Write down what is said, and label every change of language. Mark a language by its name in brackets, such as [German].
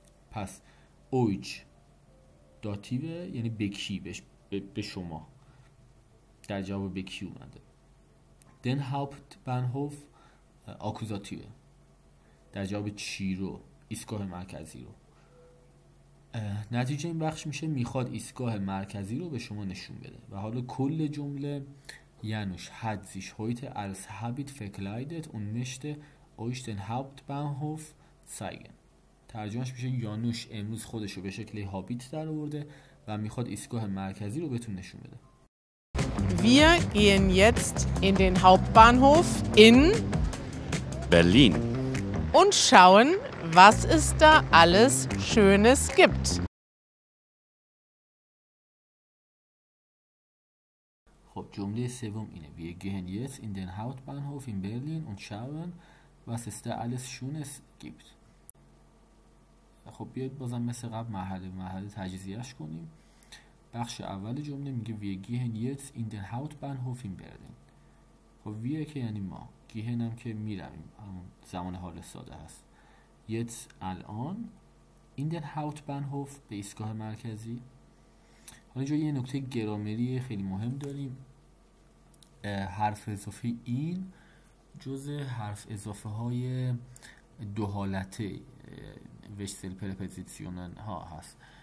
[Persian] پس اویچ داتیوه یعنی به کی، به شما، در جواب به کی اومده. دن هاوپتبانهوف آکوزاتیوه، در جواب چی رو، ایستگاه مرکزی رو. نتیجه این بخش میشه میخواد ایستگاه مرکزی رو به شما نشون بده. و حالا کل جمله [German] Janusz hat sich heute als Hobbit verkleidet und möchte euch den Hauptbahnhof zeigen. [Persian] ترجمهش میشه یانوش امروز خودشو به شکل هابیت در آورده و میخواد ایستگاه مرکزی رو بهتون نشون بده. [German] Wir gehen jetzt in den Hauptbahnhof in Berlin. und schauen, was es da alles Schönes gibt. [Persian] خب جمله سوم اینه. [German] Wir gehen jetzt in den Hauptbahnhof in Berlin und schauen, was es da alles Schönes gibt. [Persian] خب بیاید بازم مثل قبل مرحله تجزیهش کنیم. بخش اول جمله میگه [German] wir gehen jetzt in den Hauptbahnhof in Berlin. [Persian] خب wir که یعنی ما، gehen هم که میرویم، همون زمان حال ساده هست. jetzt الان [German] in den Hauptbahnhof [Persian] به ایستگاه مرکزی. حالا اینجا یه نکته گرامری خیلی مهم داریم. حرف اضافه این جزء حرف اضافه های دو حالته وشتل پرپوزیسیونن ها هست.